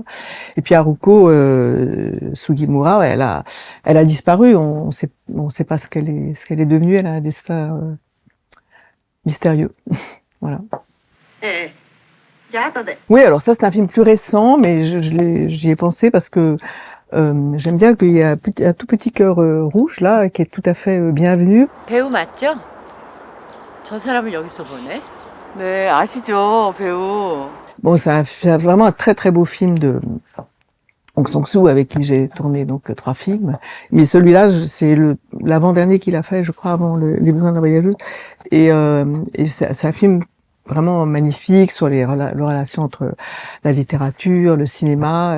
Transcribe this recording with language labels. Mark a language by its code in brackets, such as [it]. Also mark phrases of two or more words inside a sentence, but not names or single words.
[fr] Et puis Haruko Sugimura, elle a disparu, on sait pas ce qu'elle est devenue, elle a un destin mystérieux. Voilà. Oui, alors ça c'est un film plus récent, mais j'y ai pensé parce que j'aime bien qu'il y a un tout petit cœur rouge là, qui est tout à fait bienvenu. [ko] 배우 맞죠? 저 사람을 여기서 보네. 네, 아시죠, 배우. [fr] Bon, c'est vraiment un très très beau film de Hong Sang-soo, avec qui j'ai tourné donc 3 films. Mais celui-là, c'est l'avant-dernier qu'il a fait, je crois, avant Les Besoins de la Voyageuse. Et c'est un film vraiment magnifique sur les relations entre la littérature, le cinéma.